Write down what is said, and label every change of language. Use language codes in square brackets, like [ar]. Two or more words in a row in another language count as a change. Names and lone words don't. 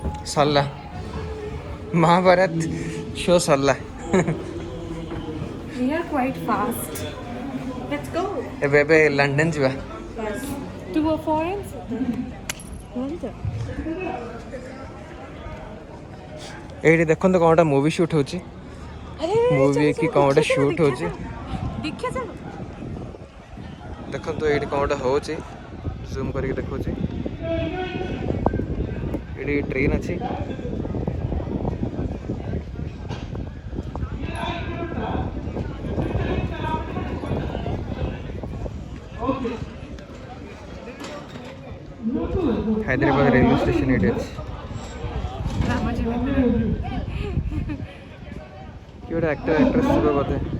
[en] सरला महाभारत शो सरला We are quite fast. Let's go. [or] ଏବେ ଲଣ୍ଡନ ଯିବା [en] Yes. To a foreign city. [or] ଏଇଠି ଦେଖନ୍ତୁ କ'ଣ ଗୋଟେ [en] movie shoot [or] ହେଉଛି ମୁଭି କି କ'ଣ ଗୋଟେ ସୁଟ୍ ହେଉଛି ଦେଖନ୍ତୁ ଏଇଠି କ'ଣ ଗୋଟେ ହେଉଛି ଜୁମ୍ କରିକି ଦେଖାଉଛି ଏଇଠି ଟ୍ରେନ୍ ଅଛି ହାଇଦ୍ରାବାଦ ରେଲୱେ ଷ୍ଟେସନ ଏଇଠି ଅଛି कि ଗୋଟେ [en] actor actress [or] ଥିବ ବୋଧେ